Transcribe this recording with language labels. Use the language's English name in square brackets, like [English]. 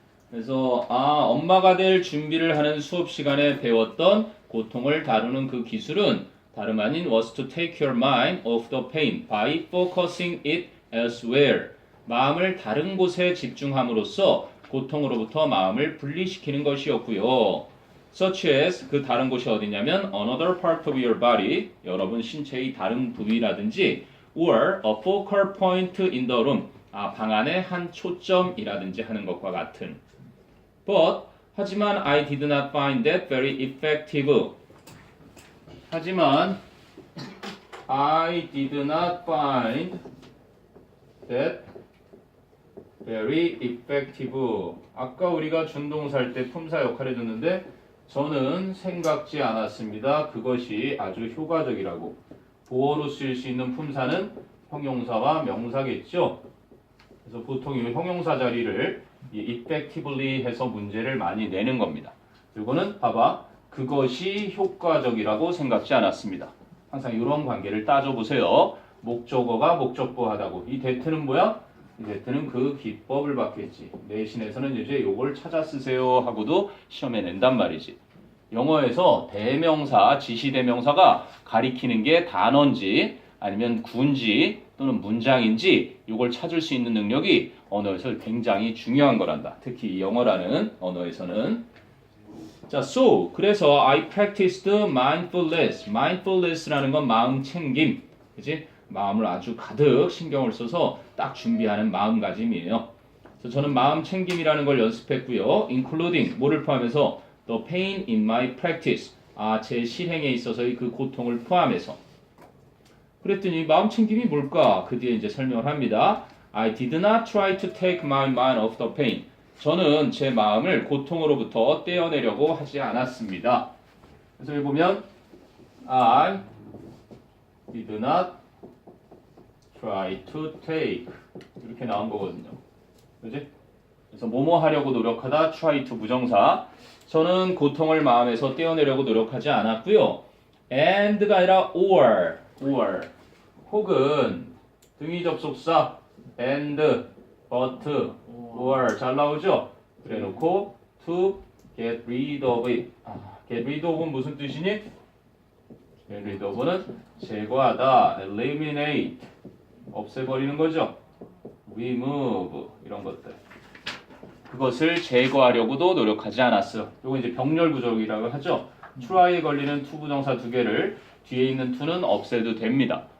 [Korean] 그래서 엄마가 될 준비를 하는 수업 시간에 배웠던 고통을 다루는 그 기술은 다름 아닌 [English] was to take your mind off the pain by focusing it elsewhere. [Korean] 마음을 다른 곳에 집중함으로써 고통으로부터 마음을 분리시키는 것이었고요. [English] Such as [Korean] 그 다른 곳이 어디냐면 [English] another part of your body [Korean] 여러분 신체의 다른 부위라든지 [English] or a focal point in the room [Korean] 방 안의 한 초점이라든지 하는 것과 같은 [English] But [Korean] 하지만 [English] I did not find that very effective [Korean] 하지만 [English] I did not find that very effective [Korean] 아까 우리가 준동사할 때 품사 역할을 해줬는데 저는 생각지 않았습니다. 그것이 아주 효과적이라고. 보어로 쓰일 수 있는 품사는 형용사와 명사겠죠. 그래서 보통 이 형용사 자리를 effectively 해서 문제를 많이 내는 겁니다. 이거는 봐봐. 그것이 효과적이라고 생각지 않았습니다. 항상 이런 관계를 따져보세요. 목적어가 목적보하다고. 이 that는 뭐야? 이 that는 그 기법을 받겠지. 내신에서는 이제 요걸 찾아 쓰세요 하고도 시험에 낸단 말이지. 영어에서 대명사, 지시대명사가 가리키는 게 단어인지 아니면 구인지 또는 문장인지 요걸 찾을 수 있는 능력이 언어에서 굉장히 중요한 거란다. 특히 영어라는 언어에서는. [English] 자, so [Korean] 그래서 [English] I practiced mindfulness. [Korean] mindfulness라는 건 마음 챙김. 그치? 마음을 아주 가득 신경을 써서 딱 준비하는 마음가짐이에요. 그래서 저는 마음 챙김이라는 걸 연습했고요. [English] including [Korean] 뭐를 포함해서 [English] the pain in my practice. [Korean] 제 실행에 있어서의 그 고통을 포함해서. 그랬더니 마음 챙김이 뭘까? 그 뒤에 이제 설명을 합니다. [English] I did not try to take my mind off the pain. [Korean] 저는 제 마음을 고통으로부터 떼어내려고 하지 않았습니다. 그래서 여기 보면 [English] I did not try to take [Korean] 이렇게 나온 거거든요. 그지? 그래서 뭐뭐 하려고 노력하다 try to 부정사. 저는 고통을 마음에서 떼어내려고 노력하지 않았고요. and가 아니라 or 혹은 등위 접속사 and, but, or 잘 나오죠? 그래 놓고 [English] to get rid of it. [Korean] get rid of은 무슨 뜻이니? get rid of는 제거하다, eliminate 없애버리는 거죠. remove 이런 것들. 그것을 제거하려고도 노력하지 않았어. 이거 이제 병렬 부족이라고 하죠. try에 걸리는 to 부정사 두 개를 뒤에 있는 to는 없애도 됩니다.